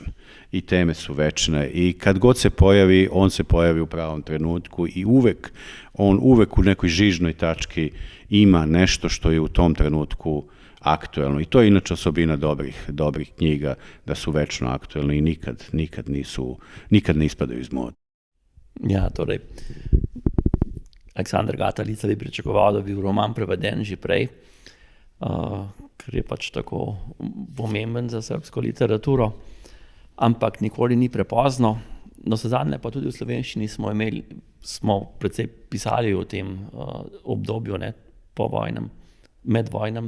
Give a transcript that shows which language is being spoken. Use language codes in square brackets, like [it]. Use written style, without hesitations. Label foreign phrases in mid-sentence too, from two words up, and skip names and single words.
[sr] I teme su večne i kad god se pojavi, on se pojavi u pravom trenutku i on uvek u nekoj žižnoj tački ima nešto što je u tom trenutku aktuelno. I to je inače osobina dobrih knjiga, da su večno aktuelne i nikad ne ispadaju iz mode. [sl] Ja, torej, Aleksandar Gatalica bi pričakoval, da bi roman preveden že prej, ker je pač tako pomemben za srbsko literaturo, ampak nikoli ni prepozno. Navsezadnje pa tudi v slovenščini smo precej pisali o tem obdobju, povojnem, medvojnem.